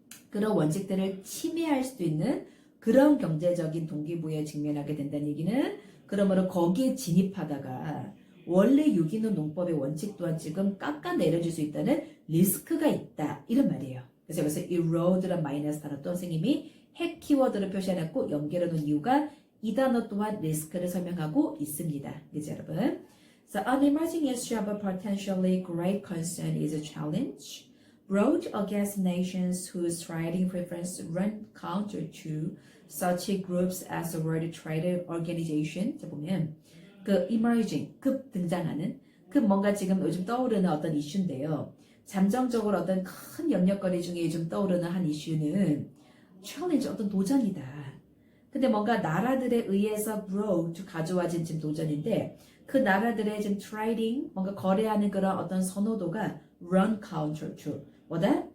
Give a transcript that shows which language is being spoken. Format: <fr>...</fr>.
<ko>그런 원칙들을 침해할 수도 있는 그런 경제적인 동기부여에 직면하게 된다는 얘기는 그러므로 거기에 진입하다가 원래 유기농 농법의 원칙 또한 지금 깎아내려질 수 있다는 리스크가 있다. 이런 말이에요. 그래서 여기서 erode란 마이너스 단어 또 선생님이 핵 키워드를 표시해놨고 연결해 놓은 이유가 이 단어 또한 리스크를 설명하고 있습니다. 그죠 여러분?</ko> <en>So an emerging issue of a potentially great concern is a challenge brought against nations whose trading preferences run counter to such groups as the World Trade Organization.</en> <ko>자 보면 그 emerging 급 등장하는 그 뭔가 지금 요즘 떠오르는 어떤 이슈인데요. 잠정적으로 어떤 큰 영역거리 중에 요즘 떠오르는 한 이슈는 challenge 어떤 도전이다. 근데 뭔가 나라들에 의해서 brought 가져와진 지금 도전인데 그 나라들의 지금 trading 뭔가 거래하는 그런 어떤 선호도가</ko> <en>run counter to</en> <ko>뭐다?</ko>